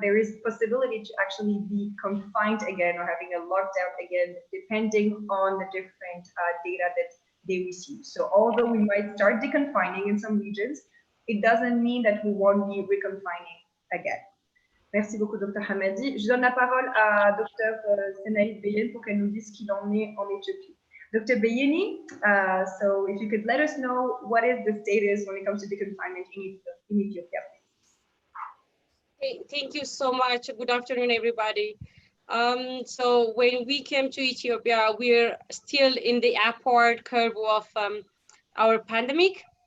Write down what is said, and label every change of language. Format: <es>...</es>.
<en>There is possibility to actually be confined again or having a lockdown again, depending on the different data that they receive. So although we might start deconfining in some regions, it doesn't mean that we won't be reconfining again.</en> <fr>Merci beaucoup, Dr. Hamadi. Je donne la parole à Dr. Senaïd Beyen pour qu'elle nous dise ce qu'il en est en Éthiopie.</fr> <en>Dr. Beyeni, so if you could let us know what is the status when it comes to the confinement in Ethiopia, please. Thank you so much. Good afternoon, everybody. So when we came to Ethiopia, we're still in the upward curve of our pandemic.</en>